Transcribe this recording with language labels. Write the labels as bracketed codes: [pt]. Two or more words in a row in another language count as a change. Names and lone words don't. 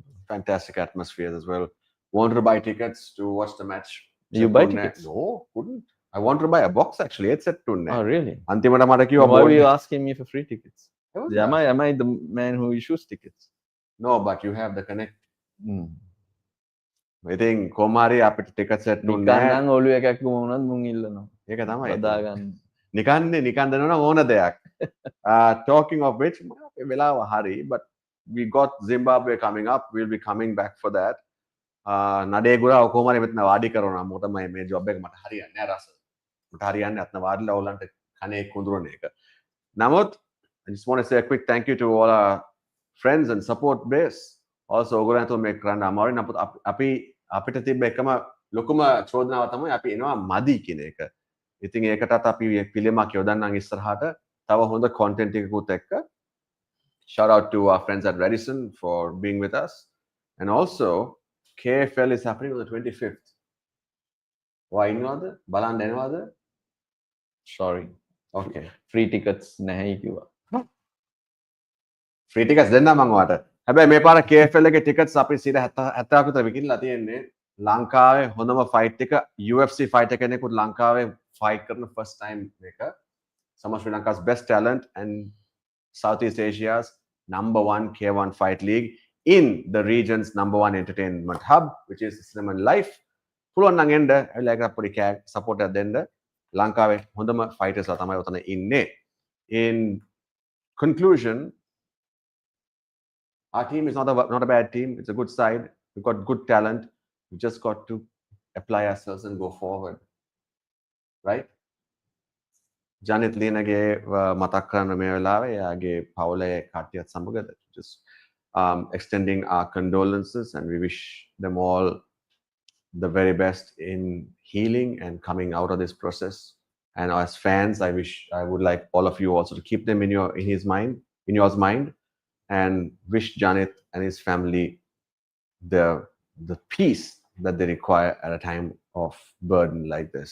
[en] Fantastic atmosphere as well. Wanted to buy tickets to watch the match. You buy tickets? No, couldn't. I wanted to buy a box actually. It's at Tunne. Oh, really? Why were you asking me for free tickets? Am I the man who issues tickets? No, but you have the connect. [si] ඉතින් කොහොමාරි අපිට ටිකට් සෙට් උන්නේ නැහැ. නිකන් ඔලුව එකක් වුණත් මුන් ඉල්ලනවා. ඒක තමයි. හදාගන්න. නිකන් දෙනවා ඕන දෙයක්. [en] Talking of which, [si] වෙලාව හරි, [en] but we got Zimbabwe coming up. We'll be coming back for that. [si] නඩේ ගුරා කොහොමරි මෙතන වාඩි කරනවා. මොකද මේ ජොබ් එක මට හරියන්නේ නැහැ රස. මට හරියන්නේ අතන වාඩිලා ඕලන්ට කනේ කුඳුරන එක. [en] නමුත් I just want to say a quick thank you to all our friends and support base. [si] Also ඔයගොල්ලන්ට මේ කරන්න අමාරුයි. නමුත් අපි අපිට තිබ්බ එකම ලොකුම චෝදනාව තමයි අපි එනවා මදි කියන එක. ඉතින් ඒකටත් අපි පිළිමක් යොදන්නම් ඉස්සරහට තව හොඳ content එකකුත් එක්ක. [en] Shout out to our friends at Radisson for being with us. And also KFL is happening on the 25th. Why not? [si] බලන්න එනවද? [en] sorry. Okay. free tickets [si] නැහැ කිව්වා. [en] free tickets [si] දෙන්න මම ඔයාලට. හැබැයි මේ පාර KFL එකේ tickets අපි 70ක් විතර විකිණලා තියෙන්නේ. ලංකාවේ හොඳම fight එක UFC fighter කෙනෙකුත් ලංකාවේ fight කරන [en] first time [si] එක. [en] Some of Sri Lanka's best talent and Southeast Asia's #1 K1 fight league in the region's #1 entertainment hub, which is Cinnamon Life. [si] පුළුවන් නම් එන්න like අපේ support එක දෙන්න. ලංකාවේ හොඳම fighters ලා තමයි උතන ඉන්නේ. [en] In conclusion, our team is not a bad team. It's a good side. We've got good talent. We just got to apply ourselves and go forward. Right? Janit Linage [si] මතක් කරන මේ වෙලාවේ යාගේ පවුලේ කට්ටියත් සමග [en] just extending our condolences, and we wish them all the very best in healing and coming out of this process. And as fans, I would like all of you also to keep them in your mind, and wish Janit and his family the peace that they require at a time of burden like this.